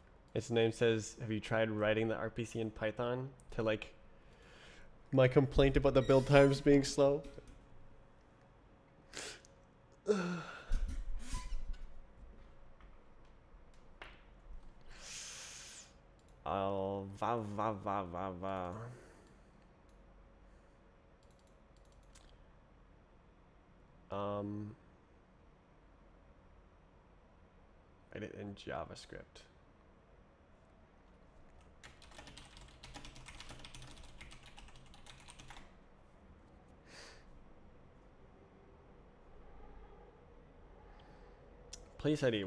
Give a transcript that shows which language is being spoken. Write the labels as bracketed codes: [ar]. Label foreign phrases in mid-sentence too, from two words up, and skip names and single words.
[en] Its name says, have you tried writing the RPC in Python to like my complaint about the build times being slow? Oh, va va va va va. Write it in JavaScript. Place ID.